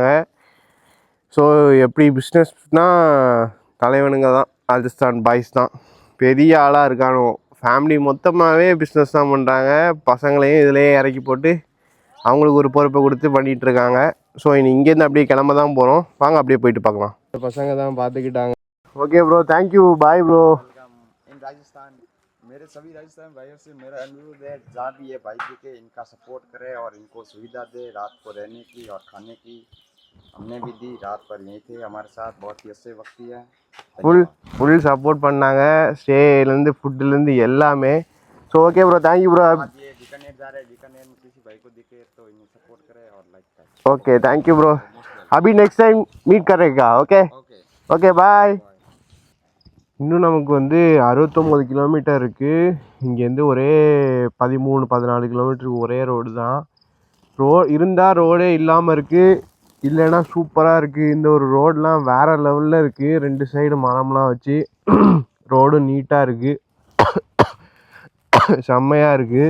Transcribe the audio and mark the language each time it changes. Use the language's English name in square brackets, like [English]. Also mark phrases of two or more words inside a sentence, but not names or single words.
[Tamil] ஸோ எப்படி பிஸ்னஸ்னால் தலைவனுங்க தான், ராஜஸ்தான் பாய்ஸ் தான் பெரிய ஆளாக இருக்கானோ. ஃபேமிலி மொத்தமாகவே பிஸ்னஸ் தான் பண்ணுறாங்க. பசங்களையும் இதிலேயே இறக்கி போட்டு அவங்களுக்கு ஒரு பொறுப்பை கொடுத்து பண்ணிகிட்ருக்காங்க. ஸோ இங்கேருந்து அப்படியே கிளம்ப தான் போகிறோம். வாங்க அப்படியே போயிட்டு பார்க்கலாம். பசங்க தான் பார்த்துக்கிட்டாங்க. [English] okay bro, thank you, bye bro. [Hindi] राजस्थान मेरे सभी राजस्थान भाइयों से मेरा अनुरोध है, जहाँ भी ये भाई के इनका सपोर्ट करे और इनको सुविधा दे रात को रहने की और खाने की. हमने भी दी, रात पर यहीं थे हमारे साथ, बहुत ही अच्छे वक्त है. [English] full support [Tamil] பண்ணாங்க, ஸ்டேலேருந்து ஃபுட்டுலேருந்து எல்லாமே. [English] so okay bro, thank you bro. [Hindi] ये बीकानेर जा रहे हैं, बीकानेर में किसी भाई को दिखे तो इन्हें सपोर्ट करे और लाइक करे. [English] okay, thank you bro. [Hindi] अभी [English] next time meet [Hindi] करेगा. [English] okay okay, bye. [Tamil] இன்னும் நமக்கு வந்து 69 கிலோமீட்டர் இருக்குது. இங்கேருந்து ஒரே 13-14 கிலோமீட்டருக்கு ஒரே ரோடு தான். இருந்தால் ரோடே இல்லாமல் இருக்குது, இல்லைன்னா சூப்பராக இருக்குது. இந்த ஒரு ரோடெலாம் வேறு லெவலில் இருக்குது. 2 சைடு மரம்லாம் வச்சு ரோடு நீட்டாக இருக்குது, செம்மையாக இருக்குது.